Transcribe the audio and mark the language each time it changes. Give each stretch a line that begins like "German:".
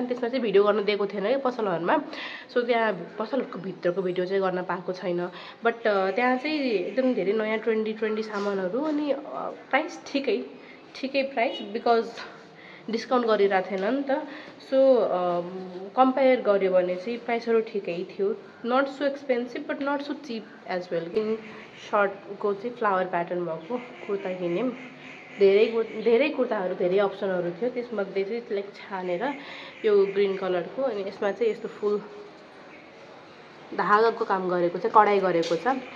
Nepali: अनि त्यसमा चाहिँ भिडियो गर्न दिएको थिएन कि पसलहरूमा। सो त्यहाँ पसलहरूको भित्रको भिडियो चाहिँ गर्न पाएको छैन। बट त्यहाँ चाहिँ एकदम धेरै नयाँ ट्रेन्डी सामानहरू। अनि प्राइस ठिकै प्राइस, बिकज डिस्काउन्ट गरिरहेको थिएन नि त। सो कम्पेयर गर्यो भने चाहिँ प्राइसहरू ठिकै थियो।
English: Not so expensive but not so cheap as well.
Nepali: In सर्टको चाहिँ फ्लावर प्याटर्न भएको कुर्ता किन्यौँ। धेरै कुर्ताहरू, धेरै अप्सनहरू थियो। त्यसमध्ये चाहिँ लाइक छानेर यो ग्रिन कलरको, अनि यसमा चाहिँ यस्तो फुल धागाको काम गरेको छ, कडाई गरेको छ।